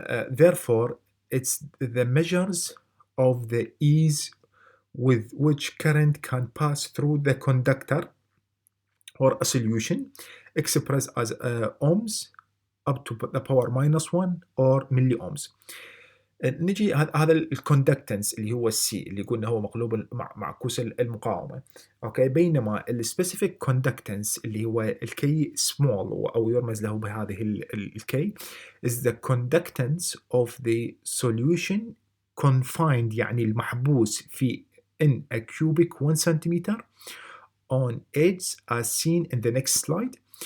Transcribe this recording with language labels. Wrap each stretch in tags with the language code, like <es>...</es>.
<en>Therefore it's the measures of the ease with which current can pass through the conductor or a solution expressed as ohms up to the power -1 or milliohms.</en> <ar>نجي هذا الكوندكتنس اللي هو السي اللي قلنا هو مقلوب معكوس المقاومه. اوكي. بينما السبيسيفيك كوندكتنس اللي هو الكي سمول او يرمز له بهذه الكي</ar> <en>is the conductance of the solution confined،</en> <ar>يعني المحبوس في</ar> <en>in a cubic 1 centimeter on edge as seen in the next slide.</en>